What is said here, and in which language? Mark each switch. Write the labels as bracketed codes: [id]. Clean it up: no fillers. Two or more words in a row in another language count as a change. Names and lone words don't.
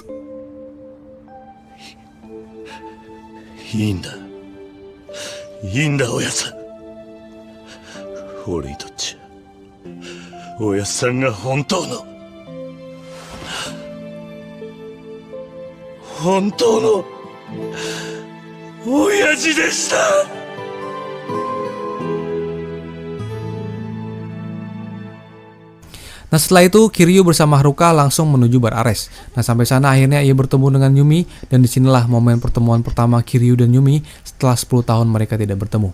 [ja] いいんだ、いいんだ、おやさん。俺にとっちゃおやっさんが本当の親父でした。 [id] Nah setelah itu Kiryu bersama Haruka langsung menuju bar Ares. Nah sampai sana akhirnya ia bertemu dengan Yumi dan disinilah momen pertemuan pertama Kiryu dan Yumi setelah 10 tahun mereka tidak bertemu.